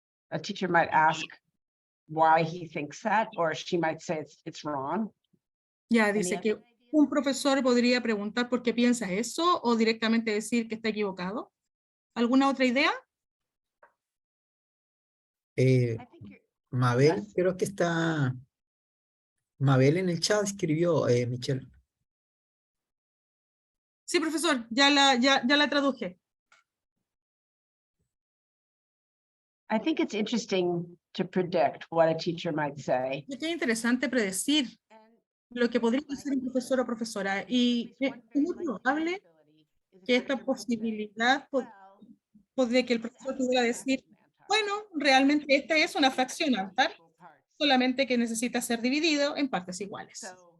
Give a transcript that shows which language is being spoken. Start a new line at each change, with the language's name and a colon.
English: A teacher might ask why he thinks that, or she might say it's wrong.
Spanish: Ya, dice que un profesor podría preguntar por qué piensa eso o directamente decir que está equivocado. ¿Alguna otra idea? Mabel, creo que está... Mabel en el chat escribió, Michelle. Sí, profesor, ya la traduje.
English: I think it's interesting to predict what a teacher might say.
Spanish: Es interesante predecir lo que podría decir un profesor o profesora y es muy probable que esta posibilidad de que el profesor pudiera decir, bueno, realmente esta es una fracción Antar, solamente que necesita ser dividido en partes iguales.